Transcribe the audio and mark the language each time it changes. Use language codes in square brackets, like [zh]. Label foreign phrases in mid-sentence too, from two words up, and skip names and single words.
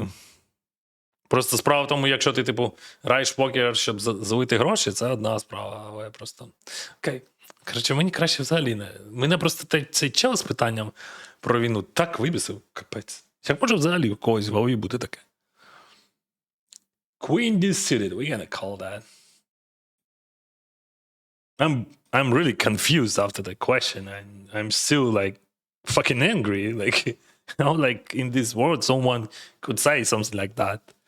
[uk] Просто справа в тому, якщо ти, типу, граєш в покер, щоб залити гроші, це одна справа, але просто. Окей. Коротше, мені краще взагалі не. Мене просто цей чел з питанням про війну так вибісив, капець. Як може взагалі у когось в голові бути таке? [en] Queen decided, we're gonna call that. I'm really confused after the question, and I'm still like fucking angry. Like, you know, like in this world, someone could say something like that.